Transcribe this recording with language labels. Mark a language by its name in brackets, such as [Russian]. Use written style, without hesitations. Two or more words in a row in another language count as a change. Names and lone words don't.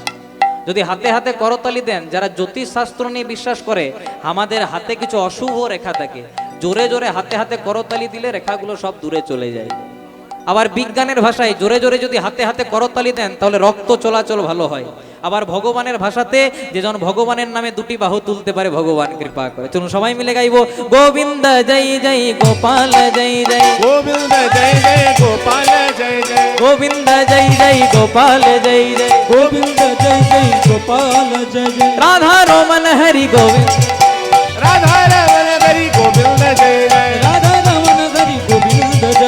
[Bangla] যদি হাতে হাতে করতালি দেন, যারা জ্যোতিষ শাস্ত্র নিয়ে বিশ্বাস করে, আমাদের হাতে কিছু অশুভ রেখা থাকে, জোরে জোরে হাতে হাতে করতালি দিলে রেখাগুলো সব দূরে চলে যায়। আবার বিজ্ঞানের ভাষায় জোরে জোরে যদি হাতে হাতে করতালি দেন, তাহলে রক্ত চলাচল ভালো হয়। আবার ভগবানের ভাষাতে, যে জন ভগবানের নামে দুটি বাহু তুলতে পারে, ভগবান কৃপা করে। চলুন সবাই মিলে গাইবো, গোবিন্দ জয় জয় গোপাল জয় জয়, [Hindi] गोविंद जय जय गोपाल जय जय, गोविंद जय जय गोपाल जय जय, गोविंद जय जय गोपाल जय जय। राधा रोमन हरि गोविंद, राधा रमन हरि गोविंद जय जय, राधा रमन हरि गोविंद जय